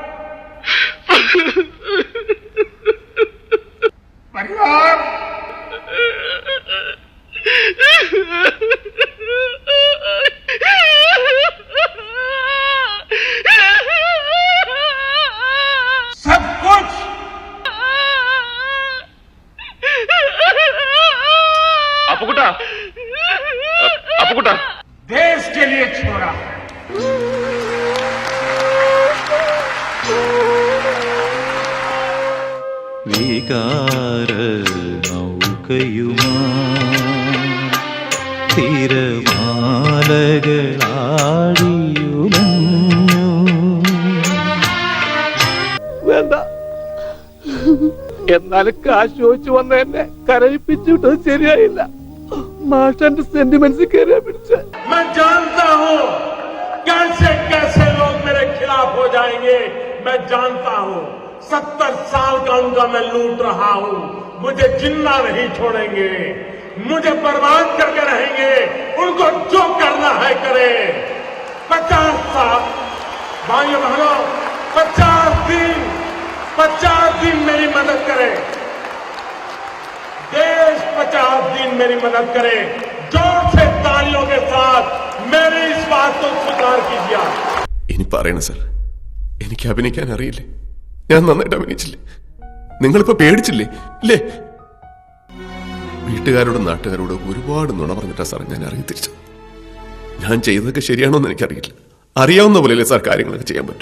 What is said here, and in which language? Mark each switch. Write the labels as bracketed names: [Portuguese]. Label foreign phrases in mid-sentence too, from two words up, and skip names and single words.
[Hindi] परिवार, सब कुछ अपुकुटा देश के लिए छोड़ा. [Malayalam] വികാര നൗകയുമാ തിരമാലകളാടിയുലഞ്ഞു. വേണ്ട, എന്നാലും കാശ് ചോദിച്ചു വന്ന എന്നെ കരയിപ്പിച്ചിട്ടത് ശരിയായില്ല. മാഷന്റെ സെന്റിമെന്റ്സ് കയറിയാ പിടിച്ച. [Hindi] मैं जानता हूं कैसे कैसे लोग मेरे खिलाफ हो जाएंगे. मैं जानता हूं 70 साल का उनका मैं लूट रहा हूं. मुझे जिंदा नहीं छोड़ेंगे, मुझे बर्बाद करके रहेंगे. उनको जो करना है करे. 50 साल भाइयों बहनों, 50 दिन मेरी मदद करे. देश 50 दिन मेरी मदद करे. जोर से तालियों के साथ मेरी इस बात को स्वीकार कीजिए. [Malayalam] ഇനി പറയണം സർ, എനിക്ക് അഭിനയിക്കാൻ അറിയില്ലേ? ഞാൻ നന്നായിട്ട് അഭിനയിച്ചില്ലേ? നിങ്ങളിപ്പോ പേടിച്ചില്ലേ ഇല്ലേ? വീട്ടുകാരോടും നാട്ടുകാരോടും ഒരുപാട് നുണ പറഞ്ഞിട്ടാ സാർ ഞാൻ ഇറങ്ങി തിരിച്ചത്. ഞാൻ ചെയ്തതൊക്കെ ശരിയാണോ എന്ന് എനിക്കറിയില്ല. അറിയാവുന്ന പോലെയല്ലേ സാർ കാര്യങ്ങളൊക്കെ ചെയ്യാൻ പറ്റും.